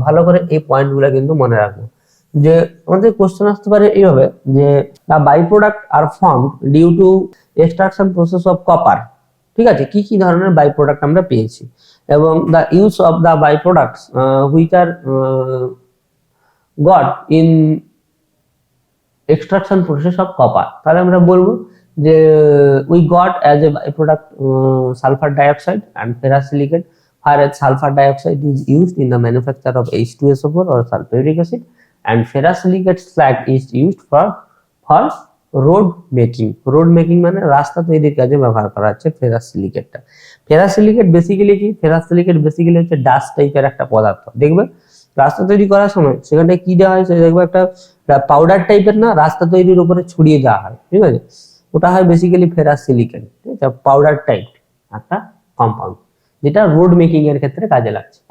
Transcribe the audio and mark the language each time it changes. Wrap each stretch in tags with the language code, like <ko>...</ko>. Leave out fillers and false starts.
<bn>ভালো করে এই পয়েন্টগুলো কিন্তু মনে রাখবো, যে আমাদের কোশ্চেন আসতে পারে এইভাবে যে</bn> <en>The by product are formed due to extraction process of copper.</en> <bn>ঠিক আছে, কি কি ধরনের বাই প্রোডাক্ট আমরা পেয়েছি, এবং</bn> <en>The use of the by products which are got in extraction process of copper.</en> <bn>তাহলে আমরা বলবো যে</bn> <en>We got as a by product sulphur dioxide and ferrous silicate, whereas sulfur dioxide is used in the manufacture of H2SO4 or sulfuric acid, and ferrous silicate slag is used for road making.</en> <bn>road making মানে রাস্তা তৈরির কাজে ব্যবহার করা হচ্ছে ferrous সিলিকেটটা। Ferrous silicate basically কি, ferrous silicate basically হচ্ছে dust টাইপের একটা পদার্থ। দেখবে রাস্তা তৈরি করার সময় সেখানে কি দেওয়া হয়, দেখবে একটা পাউডার টাইপের না রাস্তা তৈরির উপরে ছড়িয়ে দেওয়া হয়, ঠিক আছে, ওটা হয় বেসিক্যালি ফেরাস সিলিকেট, ঠিক আছে, পাউডার টাইপ একটা কম্পাউন্ড, যেটা রোড মেকিং এর ক্ষেত্রে কাজে লাগছে।</bn>